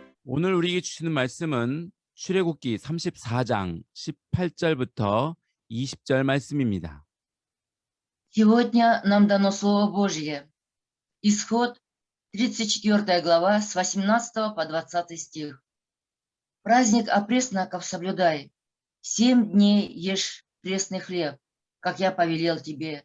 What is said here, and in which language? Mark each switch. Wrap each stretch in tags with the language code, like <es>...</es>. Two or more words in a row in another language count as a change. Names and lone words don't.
<ko>오늘 우리에게 주시는 말씀은 출애굽기 34장 18절부터 20절 말씀입니다.</ko> <ru>Сегодня нам дано Слово Божье. Исход, 34 глава, с 18 по 20 стих. Праздник опресноков соблюдай. 7 дней ешь пресный хлеб, как я повелел тебе.</ru>